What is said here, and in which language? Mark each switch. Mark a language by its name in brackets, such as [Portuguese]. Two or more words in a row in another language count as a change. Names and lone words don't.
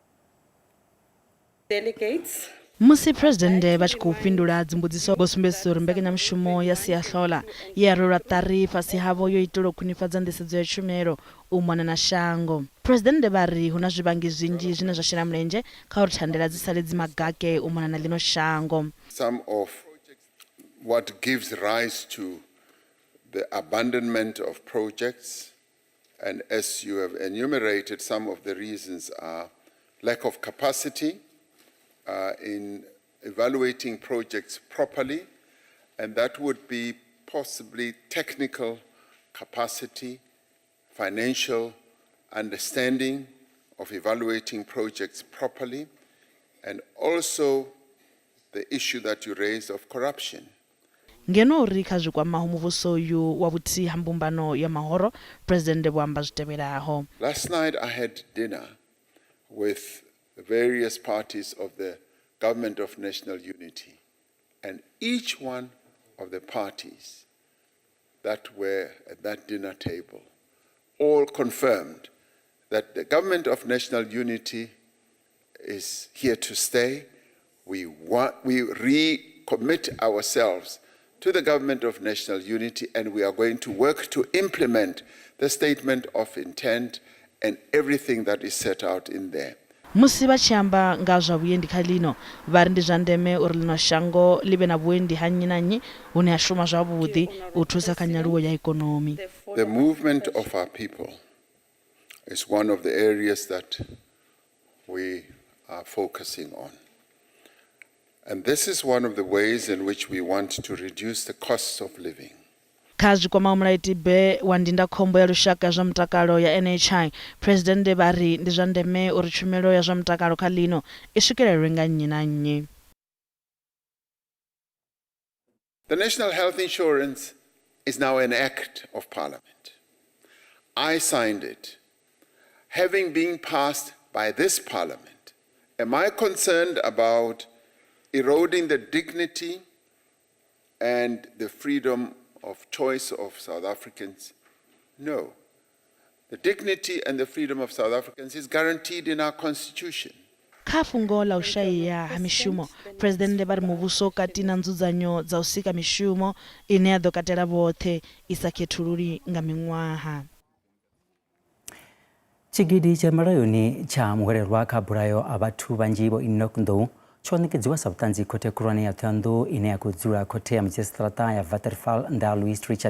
[Venda] Musi Presidente vha tshi khou fhindula dzimbudziso vho sumbedzisa uri mbekanyamushumo ya Siahlola ya rwelwa ṱari fhasi havho yo itelwa u khwinifhadza nḓisedzo ya tshumelo u mona na shango. Presidente vha ri hu na zwivhangi zwinzhi zwine zwa shela mulenzhe kha uri thandela dzi sale dzi magake u mona na ḽino shango. [English] Some of what gives rise to the abandonment of projects, and as you have enumerated, some of the reasons are lack of capacity in evaluating projects properly, and that would be possibly technical capacity, financial understanding of evaluating projects properly, and also the issue that you raised of corruption. [Venda] ngeno ri kha zwikwamaho muvhuso uyu wa vhuthihi ha mbumbano ya mahoro president vho amba zwitevhelaho. [English] Last night I had dinner with the various parties of the Government of National Unity, and each one of the parties that were at that dinner table all confirmed that the Government of National Unity is here to stay. We recommit ourselves to the Government of National Unity, and we are going to work to implement the statement of intent and everything that is set out in there. [Venda] Musi vha tshi amba nga zwa vhuendi kha lino vha ri ndi zwa ndeme uri lino shango ḽi vhe na vhuendi ha nnyi na nnyi hune ha shuma zwavhuḓi u thusa kha nyaluwo ya ikonomi. [English] The movement of our people is one of the areas that we are focusing on. And this is one of the ways in which we want to reduce the costs of living. Kha zwikwama mulaitibe wa ndindakhombo ya lushaka zwa mutakalo ya NHI, President vha ri ndi zwa ndeme uri tshumelo ya zwa mutakalo kha lino i swikelelwe nga nnyi na nnyi. The National Health Insurance is now an act of Parliament. I signed it. Having been passed by this Parliament, am I concerned about eroding the dignity and the freedom of choice of South Africans? No. The dignity and the freedom of South Africans is guaranteed in our constitution. [Venda] Kha fungo la ushaya ha mishumo, President vha ri muvhuso kati na nzudzanyo dza u sika mishumo ine ya ḓo katela vhoṱhe i sa khethululi nga miṅwaha. Tshigidi tsha malayoni tsha muhwelelwa kha bulayo a vhathu vhanzhi vho Enoch Nḓou tsho ṋekedziwa sa vhuṱanzi khothe khulwane ya Thohoyandou ine ya khou dzula khothe ya madzhisiṱiraṱa ya Waterval nda Louis Richard.